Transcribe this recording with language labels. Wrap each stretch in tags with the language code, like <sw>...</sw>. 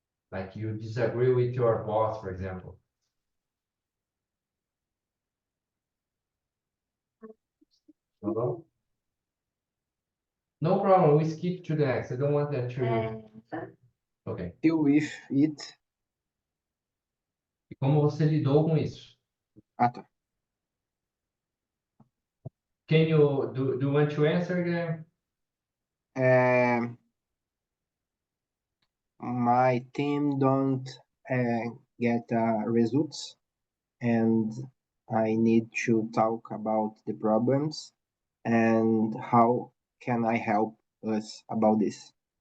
<en>Like you disagree with your boss, for example. Hello? No problem, we skip to the next. I don't want that to. Okay. Deal with it.</en> <pt>E como você lidou com isso? Tá.</pt> <en>Can you do you want to answer again? My team don't get results, and I need to talk about the problems and how can I help us about this.</en>